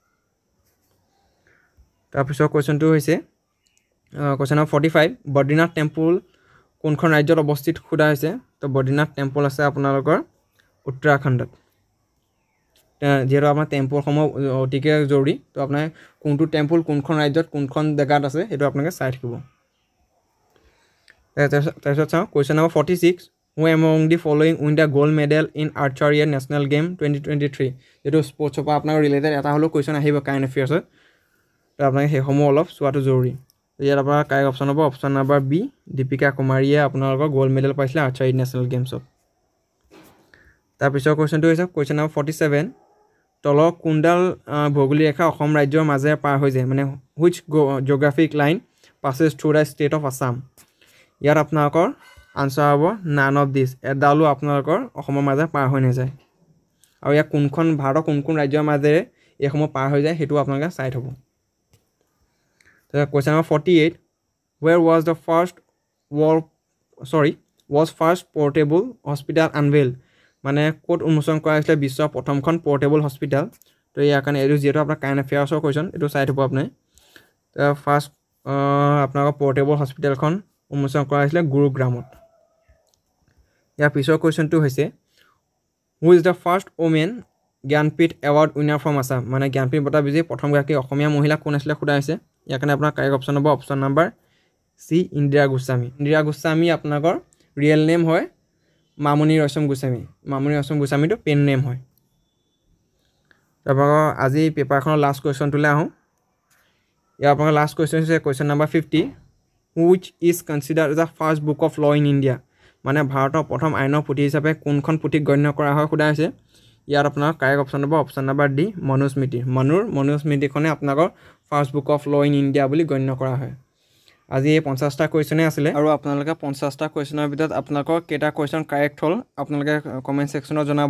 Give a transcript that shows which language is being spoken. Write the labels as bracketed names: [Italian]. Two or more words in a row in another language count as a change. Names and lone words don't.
[Assamese] তাৰপিছত কোৱেশ্চনটো হৈছে [English] question number 45 [Assamese] বদ্ৰীনাথ টেম্পল কোনখন ৰাজ্যত অৱস্থিত সোধা হৈছে তো বদ্ৰীনাথ টেম্পল আছে আপোনালোকৰ উত্তৰাখণ্ডত যেহেতু আপোনাৰ টেম্পল সমূহ অতিকে জৰুৰী তো আপোনাৰ কোনটো টেম্পল কোনখন ৰাজ্যত কোনখন জেগাত আছে সেইটো আপোনালোকে চাই থাকিব তাৰপিছত চাওঁ [English] question number 46 Who among the following win the gold medal in archery national game 2023 [Assamese] যেটো স্পৰ্টছৰ পৰা আপোনাৰ ৰিলেটেড এটা হলো কোৱেশ্চন আহিব কাইন্ড এফেয়াৰ্ছত তো আপোনালোকে সেই সমূহ অলপ চোৱাটো জৰুৰী ইয়াত আপোনাৰ [English] correct option [Assamese] হ'ব [English] option number B [Assamese] দীপিকা কুমাৰীয়ে আপোনালোকৰ গোল্ড মেডেল পাইছিল [English] archery national games [Assamese] তাৰপিছৰ কোৱেশ্চনটো হৈছে [English] question number 47 [Assamese] তলৰ কোনডাল ভৌগোলিক ৰেখা অসম ৰাজ্যৰ মাজেৰে পাৰ হৈ যায় মানে [English] which geographic line passes through the state of Assam [Assamese] ইয়াত আপোনালোকৰ আনসাৰ হ'ব [English] none of this [Assamese] এডালো আপোনালোকৰ অসমৰ মাজেৰে পাৰ হৈ নাযায় আৰু ইয়াত কোনখন ভাৰতৰ কোন ৰাজ্যৰ মাজেৰে এইসমূহ পাৰ হৈ যায় হেতু আপোনালোকে চাই থব [English] Question number 48 Where was the first portable hospital unveiled [Assamese] মানে কোট উন্মোচন কৰা হৈছিল বিশ্বৰ প্ৰথমখন [English] portable hospital [Assamese] তো ইয়াৰ কাৰণে এটো যেটো আপোনাৰ [English] kind affairs question [Assamese] এটো চাই থব আপুনি ফাৰ্স্ট আপোনালোকৰ [English] portable hospital [Assamese] উন্মোচন কৰা হৈছিল গুৰুগ্ৰামত ইয়াৰ পিছৰ কোৱেশ্চনটো হৈছে [English] Who is the first woman Jnanpith award winner from Assam [Assamese] মানে জ্ঞানপীঠ বঁটা বিজয়ী প্ৰথম গৰাকী অসমীয়া মহিলা কোন আছিল সোধা হৈছে ইয়াৰ কাৰণে আপোনাৰ [English] correct option [Assamese] হ'ব [English] option number C [Assamese] ইন্দিৰা গোস্বামী আপোনাকৰ [English] real name [Assamese] হয় মামনি ৰয়ছম গোস্বামীটো [English] pen name [Assamese] হয় তাৰপৰা আজি পেপাৰখনৰ [English] last question [Assamese] আহোঁ ইয়াৰ আপোনাৰ [English] last question [Assamese] হৈছে [English] question number 50 Which is considered the first book of law in India [Assamese] মানে ভাৰতৰ প্ৰথম আইনৰ পুথি হিচাপে কোনখন পুথিক গণ্য কৰা হয় সোধা হৈছে ইয়াত আপোনাৰ [English] correct option [Assamese] হ'ব [English] option number D [Assamese] মনুস্মৃতি। মনুস্মৃতিখনে আপোনালোকৰ [English] first book of law in India [Assamese] বুলি গণ্য কৰা হয়। আজি এই 50টা কুৱেশ্যনেই আছিলে আৰু আপোনালোকে 50টা কুৱেশ্যনৰ ভিতৰত আপোনালোকৰ কেইটা কুৱেশ্যন কাৰেক্ট হ'ল আপোনালোকে [English] comment section [Assamese] জনাব।